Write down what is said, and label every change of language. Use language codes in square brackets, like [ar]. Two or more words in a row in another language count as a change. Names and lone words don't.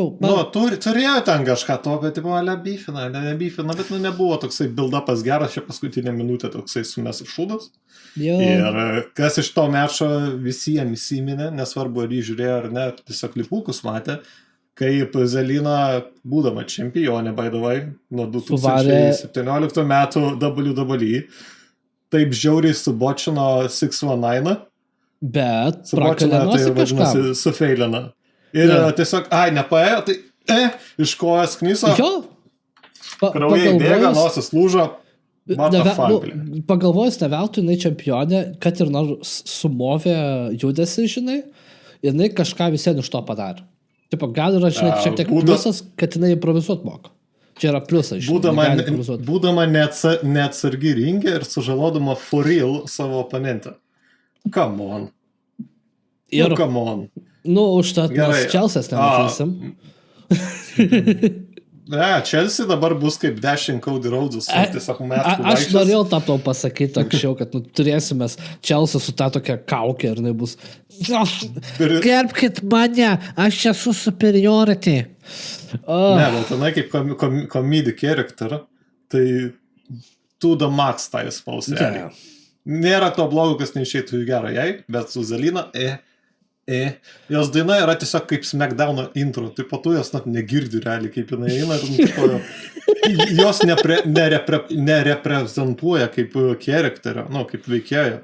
[lt] turėjo ten kažką to, bet, nebifina, bet, nebuvo toksai build-upas geras, čia paskutinė minutė toksai sumės ir šūdas. Ir kas iš to mečo visiems įsiminė, nesvarbu, ar jį žiūrėjo ar ne, tiesiog klipukus matė, kaip Zelina, būdama čempionė, [en] by the way, [lt] nuo 2017 metų WWE, taip žiauriai subočino 619, bet subočino, tai vadinasi, sufeilina. Ir tiesiog, nepaėjo, tai iš kojas knyso, kraujai bėga, nosis lūžo, pagalvojus, ne veltui jinai čempionė, kad ir sumovė judesi, žinai, jinai kažką visien iš to padarė. Gal yra, žinai, šiek tiek pliusas, kad jinai improvizuot moka. Čia yra pliusas, žinai. Būdama neatsargi ringė ir sužalodama [en] for real [lt] savo oponentą. [en] Come on. Come on. [lt] Užtat mes Chelsea's nematysim. Chelsea dabar bus kaip 10 Cody Rhodes'us. Aš norėjau tą tau pasakyti anksčiau, kad turėsime Chelsea su tą tokia kaukė ir jinai bus gerbkit mane, aš esu superiority. Ne, bet jinai kaip [en] comedy character, [lt] tai [en] to the max [lt] tą įspaus realiai. Nėra to blogo, kas neišeitų į gerą jai, bet su Zelina, Jos daina yra tiesiog kaip Smackdown intro, taip pat tu jos net negirdi realiai, kaip jinai eina, jos nereprezentuoja kaip charakterio, kaip veikėjo.